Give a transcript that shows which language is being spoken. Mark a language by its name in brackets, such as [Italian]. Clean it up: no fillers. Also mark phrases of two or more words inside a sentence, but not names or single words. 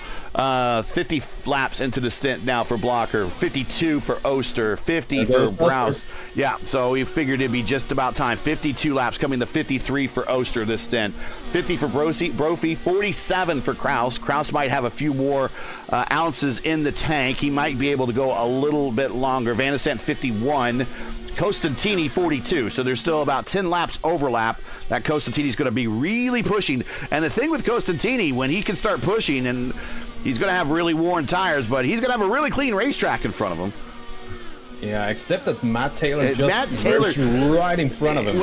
[English] 50 laps into the stint now for Blocker, 52 for Oster, 50 for Browse. Yeah, so we figured it'd be just about time. 52 laps coming to 53 for Oster this stint. 50 for Brophy, 47 for Kraus. Kraus might have a few more ounces in the tank. He might be able to go a little bit longer. Van de Sant 51. Costantini 42, so there's still about 10 laps overlap that Costantini's going to be really pushing. And the thing with Costantini, when he can start pushing, and he's going to have really worn tires, but he's going to have a really clean racetrack in front of him. Yeah, except that Matt Taylor just Taylor right in front of him.